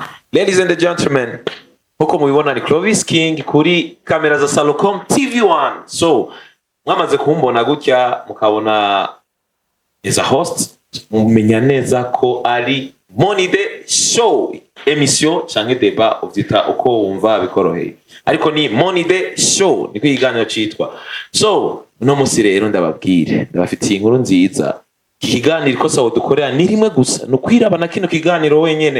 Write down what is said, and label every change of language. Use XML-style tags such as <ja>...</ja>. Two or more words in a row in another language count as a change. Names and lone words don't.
<en>Ladies and gentlemen,</en> <rn>huko mubibona ni Clovis King kuri kamera za Salocom TV1. So, mwamaze kumbona gutya mukabona</rn> <en>as a host,</en> <rn>mumenya neza ko ari Money Day Show, emission canke débat uvyita uko wumva bikoroheye. Ariko ni Money Day Show niko ikiganiro citwa. So, uno musi rero ndabafitiye inkuru nziza. Ikiganiro ko sawo dukorera ni rimwe gusa, no kwirabana kino kiganiro wenyene.</rn>